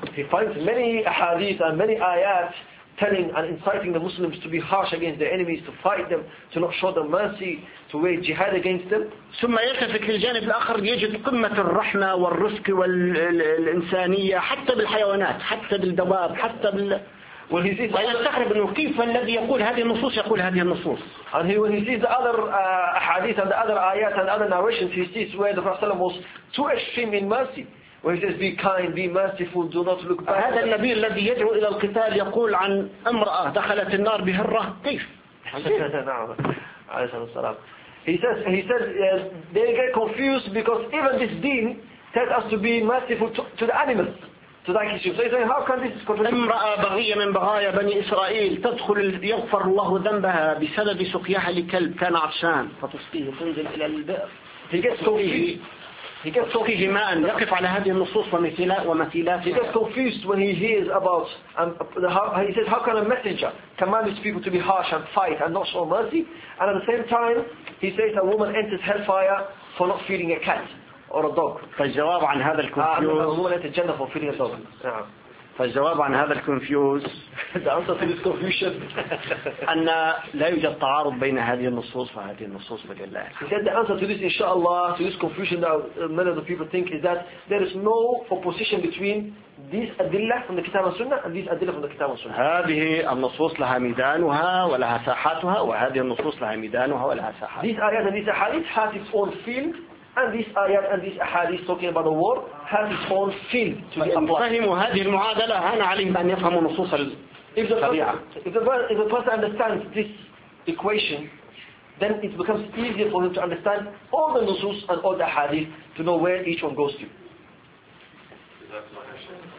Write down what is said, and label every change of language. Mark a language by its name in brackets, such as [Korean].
[English] He finds many ahadith and many ayat telling and inciting the Muslims to be harsh against their enemies, to fight them, to not show them mercy, to wage jihad against them. [Arabic] ثم يلتفت للجانب الآخر يجد قمة الرحمة والرفق والإنسانية حتى بالحيوانات حتى بالدواب حتى بال ويستغرب أنه كيف الذي يقول هذه النصوص يقول هذه النصوص. [English] And he, when he sees the other ahadith and the other ayat and other narrations, he sees where the Prophet was too extreme in mercy. When he says, be kind, be merciful, do not look back. [Arabic] هذا النبي الذي يدعو إلى القتال يقول عن امرأة دخلت النار بهرة كيف؟ نعم. [English] He says, they get confused because even this deen tells us to be merciful to the animals, to the creatures. So he says, how can this contradict? [Arabic] امرأة بغية من بغايا بني إسرائيل تدخل يغفر الله ذنبها بسبب سقياها لكلب كان عطشان فتسقيه تنزل إلى البئر. [English] He gets confused. He gets confused when he hears about he says, how can a messenger command his people to be harsh and fight and not show mercy, and at the same time he says a woman enters hellfire for not feeding a cat or a dog. [Arabic] فالجواب عن هذا الكونفيوز. [English] A woman enters Jannah for feeding a dog. [Arabic] فالجواب عن هذا الكونفيوز. [English] The answer to this confusion. [Arabic] أن لا يوجد تعارض بين هذه النصوص وهذه النصوص بالله. [English] He said the answer to this, inshallah, to this confusion that many of the people think is that there is no opposition between this adilla from the Kitab and Sunnah and this adilla from the Kitab and Sunnah. [Arabic] هذه النصوص لها ميدانها ولها ساحاتها وهذه النصوص لها ميدانها ولها ساحات. [English] These ayat and these ahadith have its own field. And this ayat and this ahadith talking about the war has its own field to be applied. [Arabic] فهموا هذه المعادلة هان عليهم أن يفهموا نصوص الطبيعة. [English] If the person understands this equation, then it becomes easier for him to understand all the nusus and all the ahadith to know where each one goes to. Is that my question? Just a following question.